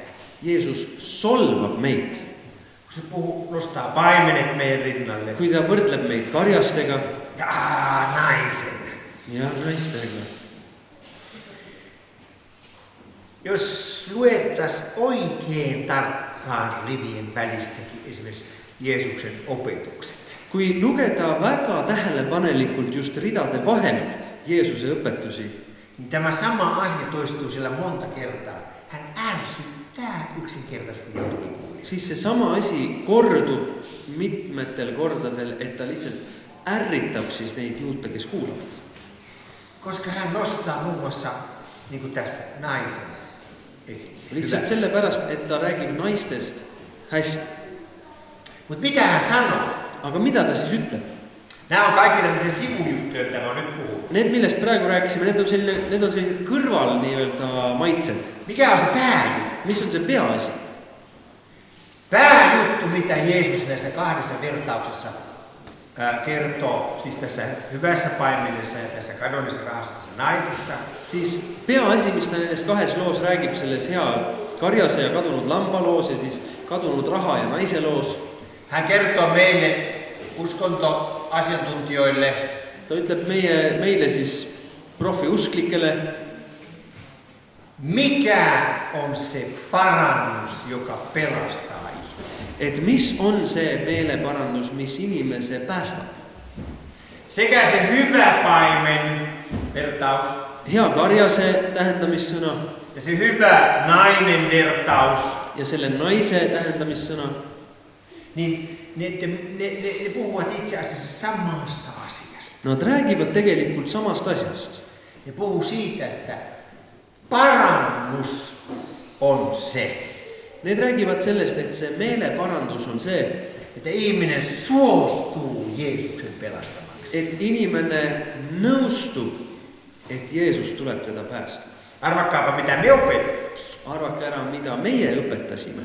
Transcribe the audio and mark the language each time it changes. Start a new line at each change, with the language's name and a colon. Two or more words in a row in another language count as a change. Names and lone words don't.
Estonian: Jeesus solvab meid.
Finnish: Kun se nostaa paimenet meidän rinnalle.
Estonian: Kui ta võrdleb meid karjastega
Finnish: Ja naisen.
Estonian: ja naistega.
Finnish: Jos luettaisiin oikein tarkkaan rivien välistäkin esimerkiksi Jeesuksen opetukset.
Estonian: Kui lugeda väga tähelepanelikult just ridade vahelt Jeesuse õpetusi,
Finnish: Niin tämä sama asia toistuu siellä monta kertaa. Hän ärsyttää yksinkertaisesti jotkin kuulijat.
Estonian: siis see sama asi kordub mitmetel kordadel, et ta lihtsalt ärritab siis neid juute, kes kuulavad.
Finnish: Koska hän nostaa muun muassa, niin kuin tässä, naisen esiin.
Estonian: Lihtsalt sellepärast, et ta räägib naistest hästi.
Finnish: Mutta mitä hän sanoo?
Estonian: Aga mida ta siis ütleb?
Finnish: Nämä on kaikki tämmöisiä sivujuttuja, mitä mä nyt puhun.
Estonian: Need, millest praegu rääkisime, need on sellised kõrval nii-öelda maitsed.
Finnish: Mikä on se pääjuttu?
Estonian: Mis on see peaasi?
Finnish: Pääjuttu, mitä Jeesus näissä kahdessa vertauksessa kertoo, siis tässä hyvässä paimenessa ja tässä kadonnissa rahassa naisessa.
Estonian: Siis peaasi, mis ta nendes kahes loos räägib, selles hea karjase ja kadunud lambaloos ja siis kadunud raha ja naise loos.
Finnish: Hän kertoo meille uskontoasiantuntijoille,
Estonian: Ta ütleb meile siis profiusklikele,
Finnish: mikä on se parannus, joka pelastaa ihmisen.
Estonian: et mis on see meeleparandus, mis inimese päästab.
Finnish: Sekä se hyvä paimen vertaus
Estonian: Hea karjase tähendamissõna
Finnish: ja se hyvä nainen vertaus,
Estonian: ja selle naise tähendamissõna,
Finnish: niin ne puhuvat itse asiassa samasta asiasta.
Estonian: nad räägivad tegelikult samast asjast.
Finnish: Ne puhuu siitä, että parannus on se,
Estonian: Need räägivad sellest, et see meeleparandus on see,
Finnish: että ihminen suostuu Jeesuksen pelastamaksi.
Estonian: et inimene nõustub, et Jeesus tuleb teda päästa.
Finnish: Arvakkaapa mitä me opetettiin.
Estonian: Arvake ära, mida meie õpetasime.